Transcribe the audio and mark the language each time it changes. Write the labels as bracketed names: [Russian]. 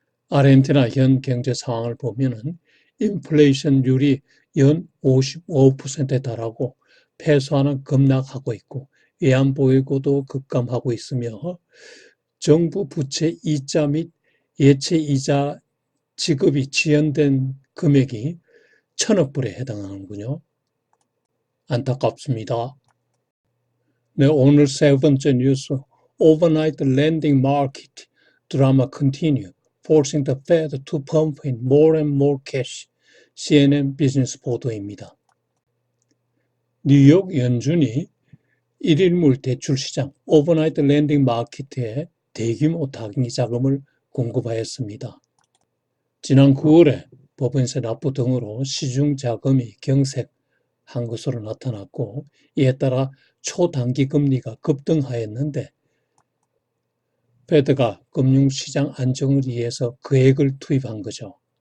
[Korean] 아르헨티나 현 경제 상황을 보면은 인플레이션율이 연 55%에 달하고 패소하는 급락하고 있고 외환보유고도 급감하고 있으며 정부 부채 이자 및 예채 이자 지급이 지연된 금액이 1,000억 불에 해당하는군요. 안타깝습니다. 네, 오늘 세 번째 뉴스, [English] Overnight lending market drama continue, forcing the Fed to pump in more and more cash. [Korean] CNN 비즈니스 보도입니다. 뉴욕 연준이 일일물 대출 시장, 오버나이트 랜딩 마켓에 대규모 단기 자금을 공급하였습니다. 지난 9월에 법인세 납부 등으로 시중 자금이 경색한 것으로 나타났고 이에 따라 초단기 금리가 급등하였는데 패드가 금융시장 안정을 위해서 계획을 투입한 거죠.